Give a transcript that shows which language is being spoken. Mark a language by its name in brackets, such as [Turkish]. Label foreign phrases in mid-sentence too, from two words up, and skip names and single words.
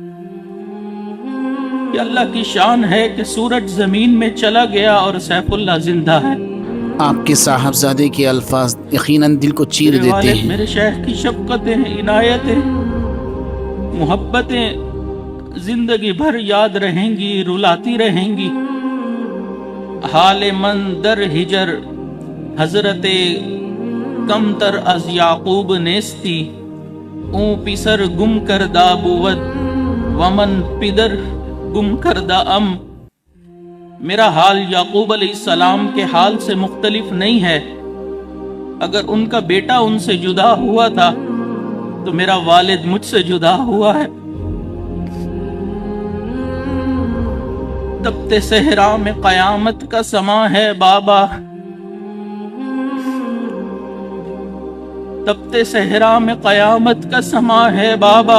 [Urdu] یہ اللہ کی شان ہے کہ سورج زمین میں چلا گیا اور سیف اللہ زندہ ہے۔ آپ کے صاحبزادے کے الفاظ یقیناً دل کو چیر میرے دیتے والد ہیں۔ میرے شیخ کی شفقتیں، عنایتیں، محبتیں زندگی بھر یاد رہیں گی، رلاتی رہیں گی۔ [Persian] حال من در ہجر حضرت کم تر از یعقوب نیستی، اون پیسر گم کردہ بود ومن پدر گم کردہ ام۔ [Urdu] میرا حال یعقوب [Arabic] علیہ السلام [Urdu] کے حال سے مختلف نہیں ہے۔ اگر ان کا بیٹا ان سے جدا ہوا تھا تو میرا والد مجھ سے جدا ہوا ہے۔ تبتے صحرا میں قیامت کا سما ہے بابا، تبتے صحرا میں قیامت کا سما ہے بابا۔